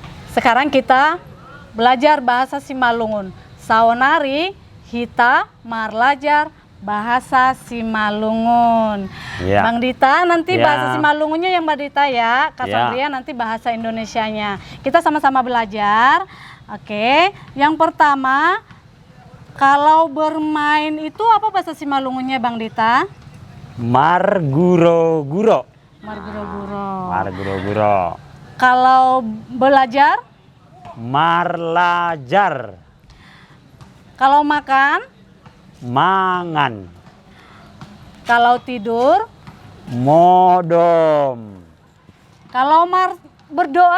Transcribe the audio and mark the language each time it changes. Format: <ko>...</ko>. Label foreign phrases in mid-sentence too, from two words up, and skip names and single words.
<id>Sekarang kita belajar bahasa Simalungun.</id> <bts>Saonari hita marlajar bahasa Simalungun.</bts> <id>Ya. Bang Dita nanti Ya. bahasa Simalungunnya yang Mbak Dita ya. Kak Ya. Sandria nanti bahasa Indonesianya. Kita sama-sama belajar. Oke, yang pertama kalau bermain itu apa bahasa Simalungunnya Bang Dita?</id> <bts>Marguro-guro. Marguro-guro. Marguro-guro.</bts> <id>Kalau belajar?</id> <bts>Marlajar.</bts> <id>Kalau makan?</id> <bts>Mangan.</bts> <id>Kalau tidur?</id> <bts>Modom.</bts> <id>Kalau berdoa?</id>